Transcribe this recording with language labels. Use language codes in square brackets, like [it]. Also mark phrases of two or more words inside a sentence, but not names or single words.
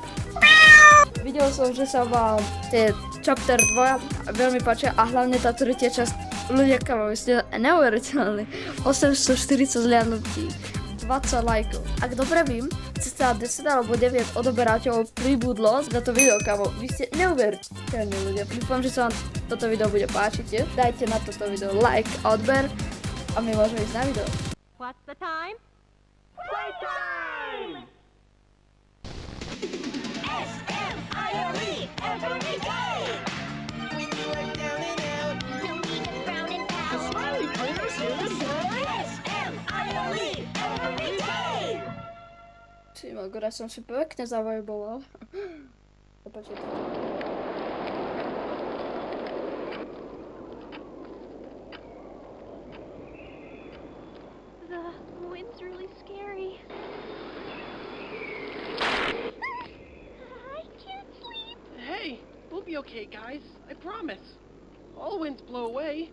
[sk] Videl som, že sa vám tie chapter 2 veľmi páčia a hlavne tá tretia časť, ľudia kamo, ste neuveriteľní, 840 zliadnutí, 20 lajkov. Ak dobre vím, cca 10 alebo 9 odoberateľov pribudlo za to video, kamo, vy ste neuveriteľní ľudia. Dúfam, že sa vám toto video bude páčiť tiež. Dajte na toto video like a odber. A my môžeme ísť na video. [en] What's the time? Playtime! S-M-I-L-E every day! When you are down and out, don't need to frown and pout. Smiley critters here to say S-M-I-L-E every day! [sk] Či Magora som si pekne zavajboval. Počkajte. [en] The wind's really scary. I can't sleep. Hey, we'll be okay, guys. I promise. All winds blow away.